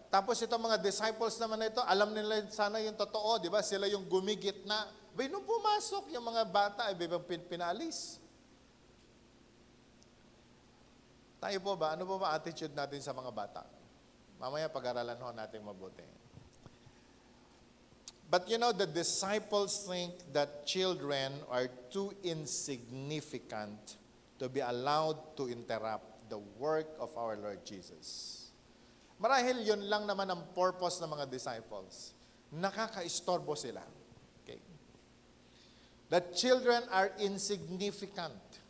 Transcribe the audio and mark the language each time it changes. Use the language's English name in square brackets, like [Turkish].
[Filipino] Tapos itong mga disciples naman na ito, alam nila sana yung totoo, di ba? Sila yung gumigit na. Nung pumasok yung mga bata, ay bibang pinalis. Tayo po ba? Ano po ba attitude natin sa mga bata? Mamaya pag-aralan ho natin mabuti. [English] But the disciples think that children are too insignificant to be allowed to interrupt the work of our Lord Jesus. [Filipino] Marahil yun lang naman ang purpose ng mga disciples. Nakaka-istorbo sila. Okay? [English] That children are insignificant.